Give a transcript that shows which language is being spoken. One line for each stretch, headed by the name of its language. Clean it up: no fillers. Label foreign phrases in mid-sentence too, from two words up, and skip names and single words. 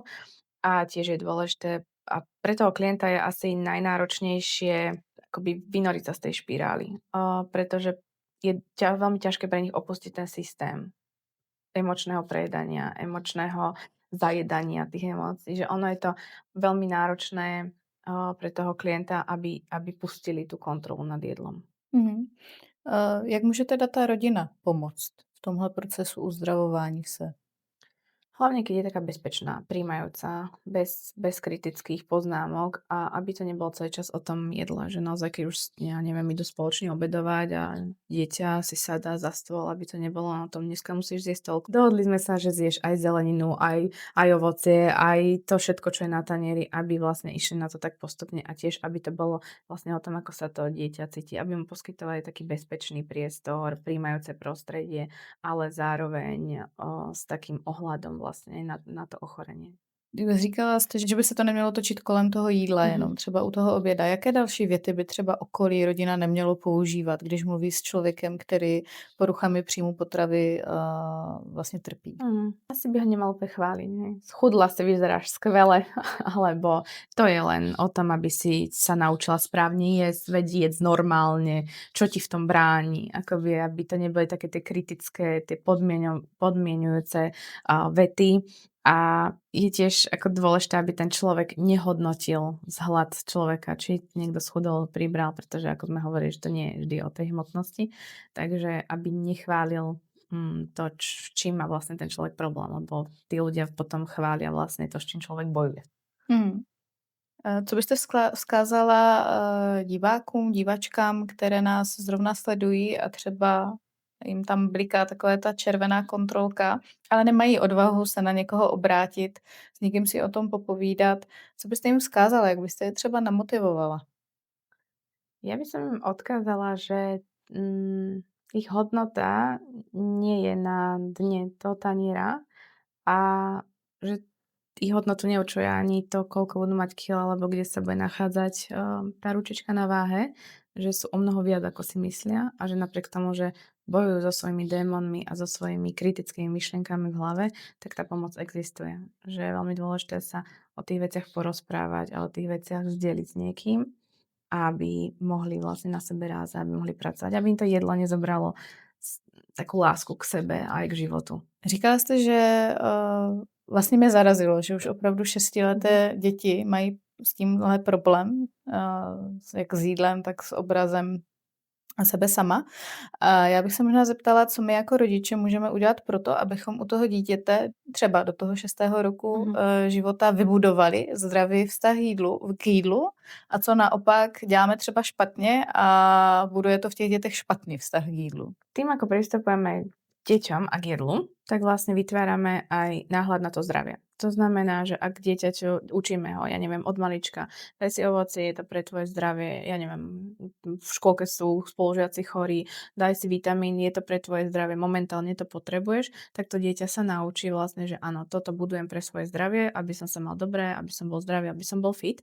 Slovak: A tiež je dôležité a pre toho klienta je asi najnáročnejšie akoby vynoriť sa z tej špirály, pretože je veľmi ťažké pre nich opustiť ten systém. emočného prejedania, emočného zajedania tých emócií, že ono je to veľmi náročné, pre toho klienta, aby pustili tú kontrolu nad jedlom. Mhm.
Czech: Jak může teda ta rodina pomoct v tomhle procesu uzdravování se?
Slovak: Hlavne, keď je taká bezpečná, prijímajúca, bez kritických poznámok a aby to nebolo celý čas o tom jedle, že naozaj, keď už, ja neviem, idú spoločne obedovať a dieťa si sadá za stôl, aby to nebolo o tom, dneska musíš zjesť toľko. Dohodli sme sa, že zješ aj zeleninu, aj ovocie, aj to všetko, čo je na tanieri, aby vlastne išli na to tak postupne a tiež, aby to bolo vlastne o tom, ako sa to dieťa cíti, aby mu poskytovali taký bezpečný priestor, prijímajúce prostredie, ale zároveň, s takým ohľadom vlastne aj na to ochorenie.
Czech: Říkala jste, že by se to nemělo točit kolem toho jídla Mhm. jenom, třeba u toho oběda. Jaké další věty by třeba okolí, rodina nemělo používat, když mluví s člověkem, který poruchami příjmu potravy vlastně trpí?
Slovak: Asi by ho nemal úplne chváliť, hej. Schudla si, vyzeráš skvele, alebo to je len o tom, aby si sa naučila správne jesť, veď jedz normálne, čo ti v tom bráni, akoby aby to neboli také tie kritické, tie podmienujúce, vety. A je tiež ako dôležité, aby ten človek nehodnotil vzhľad človeka, či niekto schudol, pribral, pretože ako sme hovorili, že to nie je vždy o tej hmotnosti. Takže aby nechválil to, čím má vlastne ten človek problém, lebo tí ľudia potom chvália vlastne to, s čím človek bojuje. Hmm.
Czech: Co byste vzkázala divákům, divačkám, které nás zrovna sledují a třeba jim tam bliká takové ta červená kontrolka, ale nemají odvahu se na někoho obrátit, s někým si o tom popovídat. Co byste jim vzkázala, jak byste je třeba namotivovala?
Slovak: Ja by som im odkázala, že, ich hodnota nie je na dne toho taniera a že ich hodnotu neurčuje ani to, koľko budú mať kila, alebo kde sa bude nachádzať, tá ručička na váhe, že sú omnoho viac, ako si myslia a že napriek tomu, že bojujú so svojimi démonmi a so svojimi kritickými myšlienkami v hlave, tak tá pomoc existuje. Že je veľmi dôležité sa o tých veciach porozprávať a o tých veciach zdieľiť s niekým, aby mohli vlastne na sebe rázať, aby mohli pracovať, aby im to jedlo nezobralo takú lásku k sebe a aj k životu.
Czech: Říkala jste, že vlastně mě zarazilo, že už opravdu Mhm. šestileté děti mají s tímhle problém, jak s jídlem, tak s obrazem sebe sama. A já bych se možná zeptala, co my jako rodiče můžeme udělat pro to, abychom u toho dítěte třeba do toho 6. roku Mhm. života vybudovali zdravý vztah k jídlu a co naopak děláme třeba špatně a buduje to v těch dětech špatný vztah k jídlu.
Slovak: Tým, ako pristupujeme k deťom a k jedlu, tak vlastne vytvárame aj náhľad na to zdravie. To znamená, že ak dieťaťu učíme ho, ja neviem, od malička, daj si ovocie, je to pre tvoje zdravie, ja neviem, v škôlke sú spolužiaci chorí, daj si vitamín, je to pre tvoje zdravie, momentálne to potrebuješ, tak to dieťa sa naučí vlastne, že áno, toto budujem pre svoje zdravie, aby som sa mal dobré, aby som bol zdravý, aby som bol fit.